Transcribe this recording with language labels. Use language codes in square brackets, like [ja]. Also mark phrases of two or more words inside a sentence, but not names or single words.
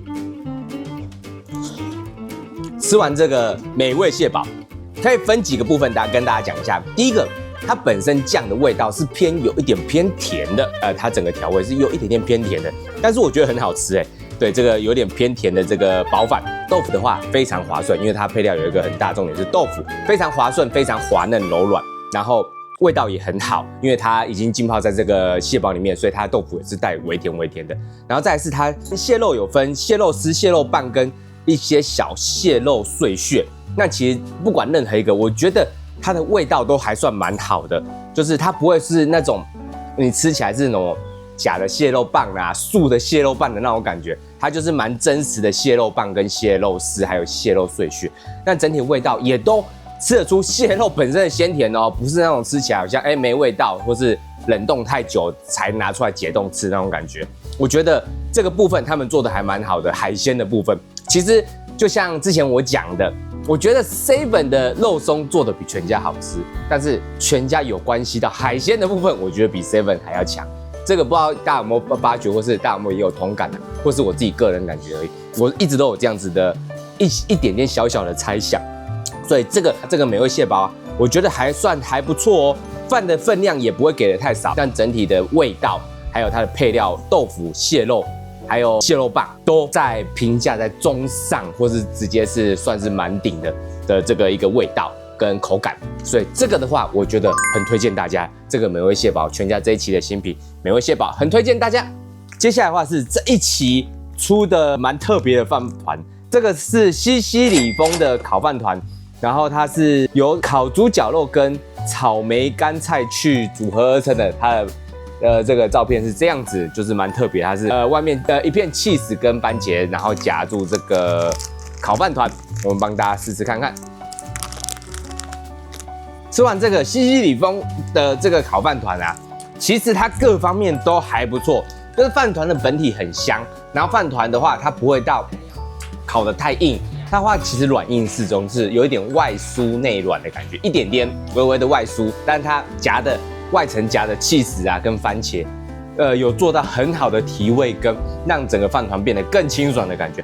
[zh] 吃完這個美味蟹堡，可以分幾個部分，跟大家講一下。第一個，它本身醬的味道是有一點偏甜的，它整個調味是有一點點偏甜的，但是我覺得很好吃對，這個有點偏甜的這個包飯，豆腐的話非常滑順，因為它配料有一個很大重點是豆腐非常滑順，非常滑嫩柔軟，然後味道也很好，因為它已經浸泡在這個蟹堡裡面，所以它的豆腐也是帶微甜的。然後再來是它蟹肉有分蟹肉絲、蟹肉棒跟一些小蟹肉碎屑，那其實不管任何一個，我覺得它的味道都還算蠻好的，就是它不會是那種你吃起來是那種假的蟹肉棒啊、素的蟹肉棒的那種感覺，它就是蠻真實的蟹肉棒跟蟹肉絲，還有蟹肉碎屑。但整體味道也都吃得出蟹肉本身的鮮甜哦，不是那種吃起來好像沒味道，或是冷凍太久才拿出來解凍吃那種感覺。我覺得這個部分他們做的還蠻好的，海鮮的部分其實就像之前我講的。我覺得 Seven 的肉鬆做的比全家好吃，但是全家有關係到海鮮的部分，我覺得比 Seven 還要強。這個不知道大家有沒有發覺，或是大家有沒有也有同感或是我自己個人感覺而已。我一直都有這樣子的一點點小小的猜想，所以這個美味蟹堡我覺得還不錯哦。飯的分量也不會給的太少，但整體的味道還有它的配料豆腐、蟹肉。還有蟹肉棒都在評價在中上，或是直接是算是蠻頂的這個一個味道跟口感，所以這個的話，我覺得很推薦大家。這個美味蟹堡全家這一期的新品美味蟹堡很推薦大家。接下來的話是這一期出的蠻特別的飯糰，這個是西西里風的烤飯糰，然後它是由烤豬絞肉跟草莓乾菜去組合而成的，它的這個照片是這樣子，就是蠻特別，它是外面一片起司跟番茄，然後夾住這個烤飯糰，我們幫大家試試看看。吃完這個西西里風的這個烤飯糰啊，其實它各方面都還不錯，就是飯糰的本體很香，然後飯糰的話它不會到烤得太硬，它的話其實軟硬適中，是有一點外酥內軟的感覺，一點點微微的外酥，但它夾的外層夾的起司啊跟番茄，有做到很好的提味跟讓整個飯糰變得更清爽的感覺。